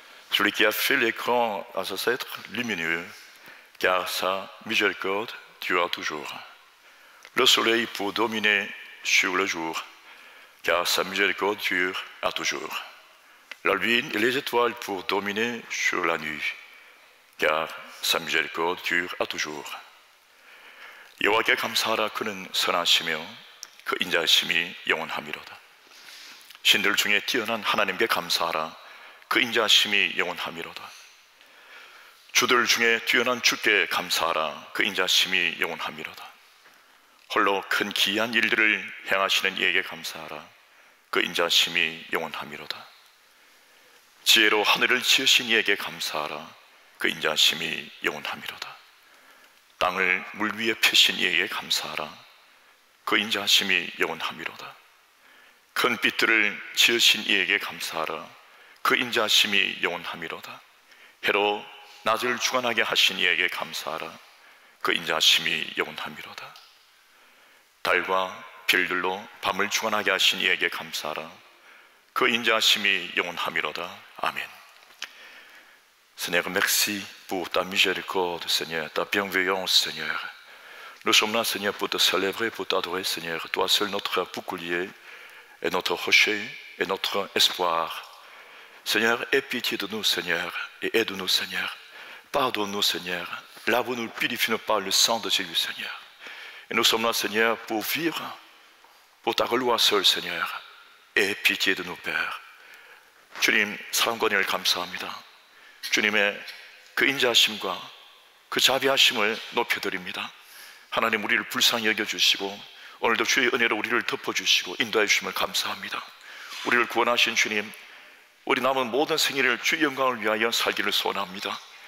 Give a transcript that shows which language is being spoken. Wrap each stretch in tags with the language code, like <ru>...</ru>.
<fr>Celui qui a fait les grands ancêtres lumineux, car sa miséricorde dure à toujours. Le soleil pour dominer sur le jour, car sa miséricorde dure à toujours. La lune et les étoiles pour dominer sur la nuit, car sa miséricorde dure à toujours.</fr> <ko>여호와께 감사하라. 그는 선하시며 그 인자하심이 영원하미로다. 신들 중에 뛰어난 하나님께 감사하라. 그 인자하심이 영원하미로다. 주들 중에 뛰어난 주께 감사하라. 그 인자하심이 영원하미로다. 홀로 큰 기이한 일들을 행하시는 이에게 감사하라. 그 인자하심이 영원하미로다. 지혜로 하늘을 지으신 이에게 감사하라. 그 인자하심이 영원하미로다. 땅을 물 위에 펴신 이에게 감사하라. 그 인자하심이 영원하미로다. 큰 빛들을 지으신 이에게 감사하라. 그 인자하심이 영원하미로다. 해로 낮을 주관하게 하신 이에게 감사하라. 그 인자하심이 영원하미로다. 달과 별들로 밤을 주관하게 하신 이에게 감사하라. 그 인자하심이 영원하미로다. 아멘.</ko> <fr>Seigneur, merci pour ta miséricorde, Seigneur, ta bienveillance, Seigneur. Nous sommes là, Seigneur, pour te célébrer, pour t'adorer, Seigneur. Toi seul notre bouclier et notre rocher et notre espoir. Seigneur, aie pitié de nous, Seigneur, et aide-nous, Seigneur. Pardonne-nous, Seigneur. Lave-nous, purifie-nous par le sang de Jésus, Seigneur. Et nous sommes là, Seigneur, pour vivre pour ta gloire seule, Seigneur. Aie pitié de nous, Père.</fr> <ko>주님, 사랑과 은혜를 감사합니다. 주님의 그 인자하심과 그 자비하심을 높여드립니다. 하나님, 우리를 불쌍히 여겨주시고 오늘도 주의 은혜로 우리를 덮어주시고 인도해 주심을 감사합니다. 우리를 구원하신 주님, 우리 남은 모든 생일을 주의 영광을 위하여 살기를 소원합니다.</ko>